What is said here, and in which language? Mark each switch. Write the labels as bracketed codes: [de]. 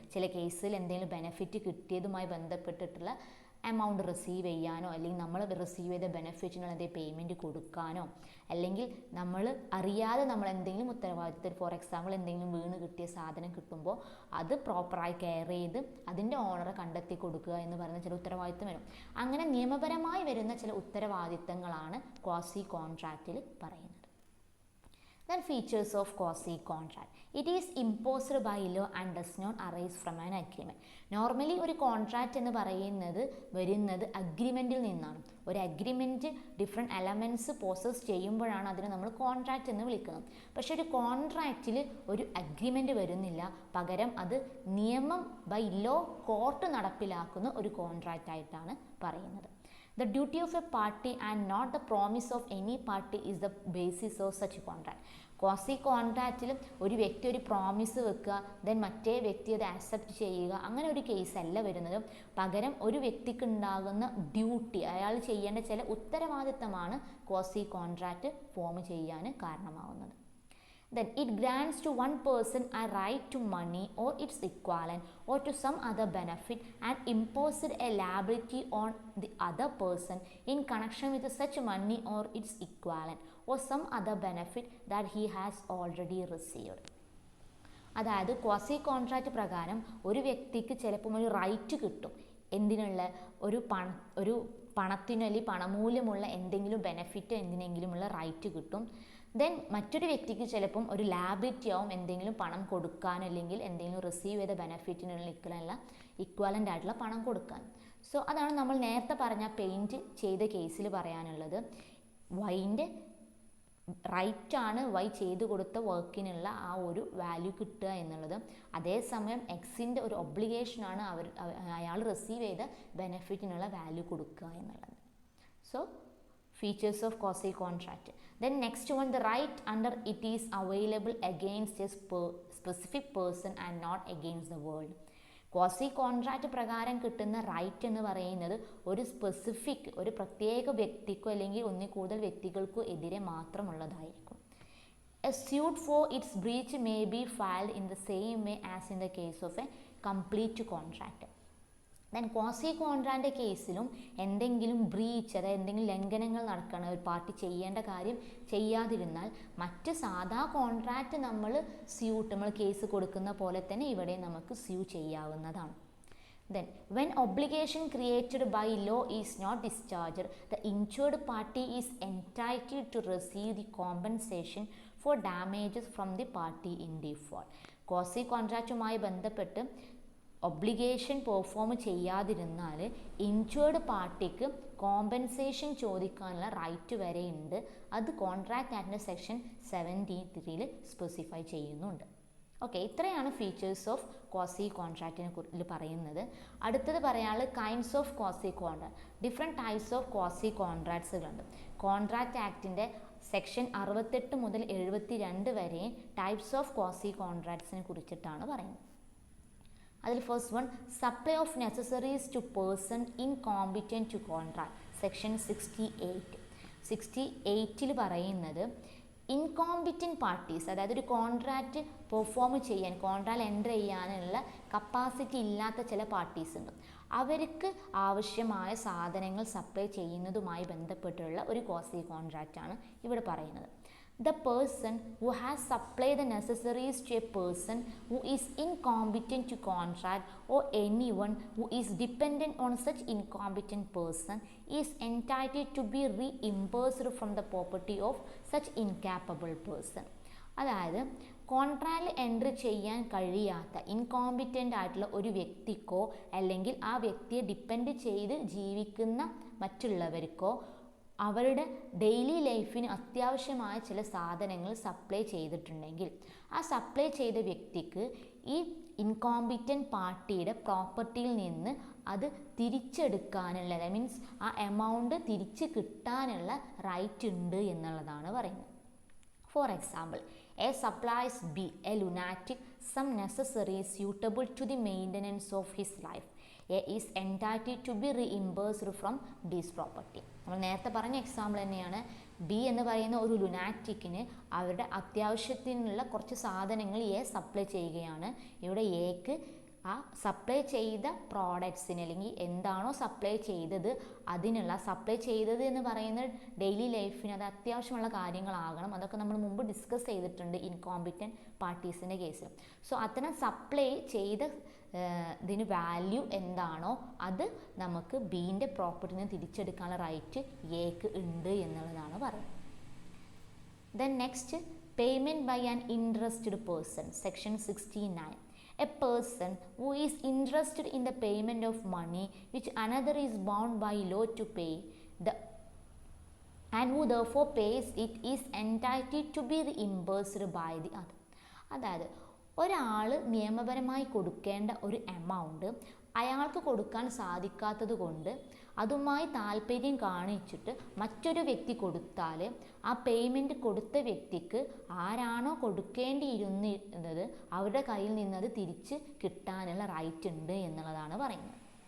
[ml] ചില കേസിൽ എന്തെങ്കിലും ബെനഫിറ്റ് കിട്ടിയതുമായി ബന്ധപ്പെട്ടിട്ടുള്ള എമൗണ്ട് റിസീവ് ചെയ്യാനോ, അല്ലെങ്കിൽ നമ്മൾ റിസീവ് ചെയ്ത ബെനഫിറ്റിനുള്ള എന്തെങ്കിലും പേയ്മെൻറ്റ് കൊടുക്കാനോ, അല്ലെങ്കിൽ നമ്മൾ അറിയാതെ നമ്മൾ എന്തെങ്കിലും ഉത്തരവാദിത്തത്തിൽ, [en] for example [ml] എന്തെങ്കിലും വീണ് കിട്ടിയ സാധനം കിട്ടുമ്പോൾ അത് പ്രോപ്പറായി കെയർ ചെയ്ത് അതിൻ്റെ ഓണറെ കണ്ടെത്തി കൊടുക്കുക എന്ന് പറയുന്ന ചില ഉത്തരവാദിത്തം വരും. അങ്ങനെ നിയമപരമായി വരുന്ന ചില ഉത്തരവാദിത്തങ്ങളാണ് ക്വാസി കോൺട്രാക്റ്റിൽ പറയുന്നത്. [en] Then features of quasi contract. It is imposed by law and does not arise from an agreement. [ml] Normally ഒരു കോൺട്രാക്റ്റ് എന്ന് പറയുന്നത് വരുന്നത് അഗ്രിമെൻറ്റിൽ നിന്നാണ്. ഒരു അഗ്രിമെൻറ്റ് ഡിഫറെൻറ്റ് എലമെൻറ്റ്സ് പോസസ് ചെയ്യുമ്പോഴാണ് അതിനെ നമ്മൾ കോൺട്രാക്റ്റ് എന്ന് വിളിക്കുന്നത്. പക്ഷേ ഒരു കോൺട്രാക്റ്റിൽ ഒരു അഗ്രിമെൻറ്റ് വരുന്നില്ല, പകരം അത് നിയമം ബൈ ലോ കോർട്ട് നടപ്പിലാക്കുന്ന ഒരു കോൺട്രാക്റ്റ് ആയിട്ടാണ് പറയുന്നത്. [en] The duty of a party and not the promise of any party is the basis of such a contract. [ml] Quasi കോൺട്രാക്റ്റിൽ ഒരു വ്യക്തി ഒരു പ്രോമിസ് വെക്കുക, ദെൻ മറ്റേ വ്യക്തി അത് ആക്സെപ്റ്റ് ചെയ്യുക, അങ്ങനെ ഒരു കേസല്ല വരുന്നത്. പകരം ഒരു വ്യക്തിക്ക് ഉണ്ടാകുന്ന ഡ്യൂട്ടി, അയാൾ ചെയ്യേണ്ട ചില ഉത്തരവാദിത്തമാണ് ക്വാസി കോൺട്രാക്റ്റ് ഫോം ചെയ്യാൻ കാരണമാവുന്നത്. [en] Then it grants to one person a right to money or its equivalent or to some other benefit and imposes a liability on the other person in connection with such money or its equivalent or some other benefit that he has already received. [ml] അതായത് quasi contract പ്രകാരം ഒരു വ്യക്തിക്ക് ചിലപ്പം ഒരു right കിട്ടും. എന്തിനുള്ള ഒരു പണത്തിനോ അല്ലെങ്കിൽ പണമൂല്യമുള്ള എന്തെങ്കിലും ബെനഫിറ്റ് എന്തിനെങ്കിലുമുള്ള റൈറ്റ് കിട്ടും. ദെൻ മറ്റൊരു വ്യക്തിക്ക് ചിലപ്പം ഒരു ലാബിലിറ്റി ആവും എന്തെങ്കിലും പണം കൊടുക്കാൻ, അല്ലെങ്കിൽ എന്തെങ്കിലും റിസീവ് ചെയ്ത ബെനഫിറ്റിനുള്ള ഇക്വലൻ്റ് ആയിട്ടുള്ള പണം കൊടുക്കാൻ. സോ അതാണ് നമ്മൾ നേരത്തെ പറഞ്ഞ പെയിൻറ്റ് ചെയ്ത കേസിൽ പറയാനുള്ളത്. വൈൻ്റെ റൈറ്റാണ് വൈ ചെയ്തു കൊടുത്ത വർക്കിനുള്ള ആ ഒരു വാല്യൂ കിട്ടുക എന്നുള്ളത്. അതേസമയം എക്സിൻ്റെ ഒരു ഒബ്ലിഗേഷനാണ് അയാൾ റിസീവ് ചെയ്ത ബെനഫിറ്റിനുള്ള വാല്യൂ കൊടുക്കുക എന്നുള്ളത്. [en] So features of quasi-contract. Then next one, the right under it is available against a specific person and not against the world. [ml] Quasi contract പ്രകാരം കിട്ടുന്ന റൈറ്റ് എന്ന് പറയുന്നത് ഒരു സ്പെസിഫിക്, ഒരു പ്രത്യേക വ്യക്തിക്കോ അല്ലെങ്കിൽ ഒന്നിൽ കൂടുതൽ വ്യക്തികൾക്കോ എതിരെ മാത്രമുള്ളതായിരിക്കും. [en] A suit for its breach may be filed in the same way as in the case of a complete contract. [ml] Then quasi കോൺട്രാക്റ്റിൻ്റെ കേസിലും എന്തെങ്കിലും ബ്രീച്ച്, അതായത് എന്തെങ്കിലും ലംഘനങ്ങൾ നടക്കണം, ഒരു പാർട്ടി ചെയ്യേണ്ട കാര്യം ചെയ്യാതിരുന്നാൽ മറ്റ് സാധാ കോൺട്രാക്റ്റ് നമ്മൾ കേസ് കൊടുക്കുന്ന പോലെ തന്നെ ഇവിടെ നമുക്ക് സ്യൂ ചെയ്യാവുന്നതാണ്. [en] Then when obligation created by law is not discharged, the injured party is entitled to receive the compensation for damages from the party in default. [ml] Quasi കോൺട്രാക്റ്റുമായി ബന്ധപ്പെട്ട് ഒബ്ലിഗേഷൻ പെർഫോം ചെയ്യാതിരുന്നാൽ ഇൻച്വേർഡ് പാർട്ടിക്ക് compensation ചോദിക്കാനുള്ള right വരെയുണ്ട്. അത് contract ആക്ടിൻ്റെ section 73 specify ചെയ്യുന്നുണ്ട്. Okay, ഇത്രയാണ് features of quasi കോൺട്രാക്റ്റിനെ കുറിച്ച് പറയുന്നത്. അടുത്തത് പറയാനുള്ളത് [en] Kinds of quasi contract. [ml] Different types of quasi കോൺട്രാക്ട്സുകളുണ്ട്. Contract ആക്ടിൻ്റെ section 68 മുതൽ 72 വരെ ടൈപ്സ് ഓഫ് ക്വാസി കോൺട്രാക്ട്സിനെ കുറിച്ചിട്ടാണ് പറയുന്നത്. [en] അതിൽ first one, supply of necessaries to person incompetent to contract, section 68. [ml] 68 പറയുന്നത് ഇൻകോമ്പിറ്റൻറ്റ് പാർട്ടീസ്, അതായത് ഒരു കോൺട്രാക്റ്റ് പെർഫോം ചെയ്യാൻ, കോൺട്രാക്റ്റ് എൻ്റർ ചെയ്യാനുള്ള കപ്പാസിറ്റി ഇല്ലാത്ത ചില പാർട്ടീസ് ഉണ്ട്. അവർക്ക് ആവശ്യമായ സാധനങ്ങൾ സപ്ലൈ ചെയ്യുന്നതുമായി ബന്ധപ്പെട്ടുള്ള ഒരു ക്വാസി കോൺട്രാക്റ്റാണ് ഇവിടെ പറയുന്നത്. [en] The person who has supplied the necessaries to a person who is incompetent to contract or anyone who is dependent on such incompetent person is entitled to be reimbursed from the property of such incapable person. [ml] അതായത് കോൺട്രാക്റ്റിൽ entry ചെയ്യാൻ കഴിയാത്ത ഇൻകോമ്പിറ്റൻ്റ് ആയിട്ടുള്ള ഒരു വ്യക്തിക്കോ അല്ലെങ്കിൽ ആ വ്യക്തിയെ depend ചെയ്ത് ജീവിക്കുന്ന മറ്റുള്ളവർക്കോ അവരുടെ ഡെയിലി ലൈഫിന് അത്യാവശ്യമായ ചില സാധനങ്ങൾ സപ്ലൈ ചെയ്തിട്ടുണ്ടെങ്കിൽ ആ സപ്ലൈ ചെയ്ത വ്യക്തിക്ക് ഈ ഇൻകോമ്പിറ്റൻറ്റ് പാർട്ടിയുടെ പ്രോപ്പർട്ടിയിൽ നിന്ന് അത് തിരിച്ചെടുക്കാനുള്ള, [en] that means [ml] ആ എമൗണ്ട് തിരിച്ച് കിട്ടാനുള്ള റൈറ്റ് ഉണ്ട് എന്നുള്ളതാണ് പറയുന്നത്. [en] For example, A supplies B A lunatic some necessaries suitable to the maintenance of his life. A is entitled to be reimbursed from B's property. [ml] നമ്മൾ നേരത്തെ പറഞ്ഞ എക്സാമ്പിൾ തന്നെയാണ്. ബി എന്ന് പറയുന്ന ഒരു ലുനാറ്റിക്കിന് അവരുടെ അത്യാവശ്യത്തിനുള്ള കുറച്ച് സാധനങ്ങൾ എ സപ്ലൈ ചെയ്യുകയാണ്. ഇവിടെ എക്ക് ആ സപ്ലൈ ചെയ്ത പ്രോഡക്ട്സിന് അല്ലെങ്കിൽ എന്താണോ സപ്ലൈ ചെയ്തത് അതിനുള്ള, സപ്ലൈ ചെയ്തത് എന്ന് പറയുന്ന ഡെയിലി ലൈഫിന് അത് അത്യാവശ്യമുള്ള കാര്യങ്ങളാകണം. അതൊക്കെ നമ്മൾ മുമ്പ് ഡിസ്കസ് ചെയ്തിട്ടുണ്ട് ഇൻകോമ്പിറ്റൻറ്റ് പാർട്ടീസിൻ്റെ കേസിൽ. സോ അത്തരം സപ്ലൈ ചെയ്ത ഇതിന് വാല്യൂ എന്താണോ അത് നമുക്ക് ബീൻ്റെ പ്രോപ്പർട്ടിയിൽ നിന്ന് തിരിച്ചെടുക്കാനുള്ള റൈറ്റ് എക്ക് ഉണ്ട് എന്നുള്ളതാണ് പറയുന്നത്. [en] Then next, payment by an interested person, section 69. A person who is interested in the payment of money which another is bound by law to pay, and who therefore pays it, is entitled to be reimbursed by the other. [ml] അതായത് ഒരാൾ നിയമപരമായി കൊടുക്കേണ്ട ഒരു amount അയാൾക്ക് കൊടുക്കാൻ സാധിക്കാത്തത് കൊണ്ട് അതുമായി താല്പര്യം കാണിച്ചിട്ട് മറ്റൊരു വ്യക്തി കൊടുത്താൽ ആ പേയ്മെൻറ്റ് കൊടുത്ത വ്യക്തിക്ക് ആരാണോ കൊടുക്കേണ്ടിയിരുന്നത് അവരുടെ കയ്യിൽ നിന്നത് തിരിച്ച് കിട്ടാനുള്ള റൈറ്റ് ഉണ്ട് എന്നുള്ളതാണ് പറയുന്നത്.